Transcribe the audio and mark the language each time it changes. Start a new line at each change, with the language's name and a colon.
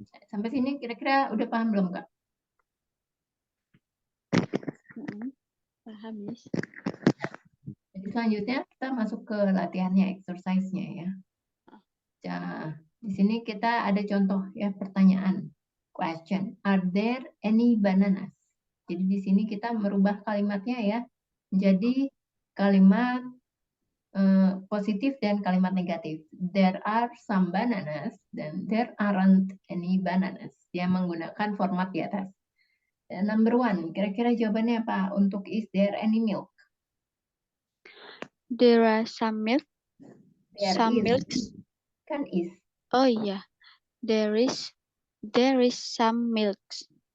Indonesian: Sampai sini kira-kira udah paham belum, Kak? Paham, Miss. Jadi selanjutnya kita masuk ke latihannya, exercise-nya ya. Nah, di sini kita ada contoh ya pertanyaan.
English: Question, are there any bananas?
Indonesian: Jadi di sini kita merubah kalimatnya ya menjadi kalimat positif dan kalimat negatif.
English: There are some bananas
Indonesian: dan
English: there aren't any bananas.
Indonesian: Dia menggunakan format di atas. Dan
English: number one,
Indonesian: kira-kira jawabannya apa untuk
English: is there any milk? There are some milk. There Some is. milks.
Indonesian: Kan is. Oh iya.
English: There is some milks.